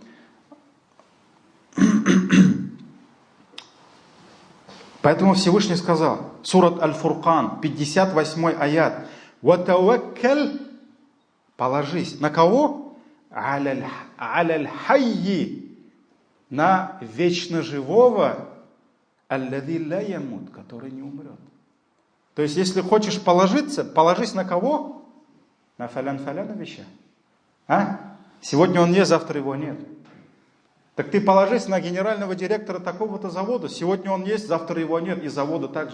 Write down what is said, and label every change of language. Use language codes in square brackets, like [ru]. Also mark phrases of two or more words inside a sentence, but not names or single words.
[ru] Поэтому Всевышний сказал, сурат Аль-Фуркан, 58 аят, «Ватаваккаль» – положись. На кого? [ar] «على الحي» [ru] – на вечно живого, [ar] «الذي لا يموت» – [ru] который не умрет. То есть, если хочешь положиться, положись на кого? На фалян-фаляна веща. Сегодня он есть, завтра его нет. Так ты положись на генерального директора такого-то завода. Сегодня он есть, завтра его нет, и завода также.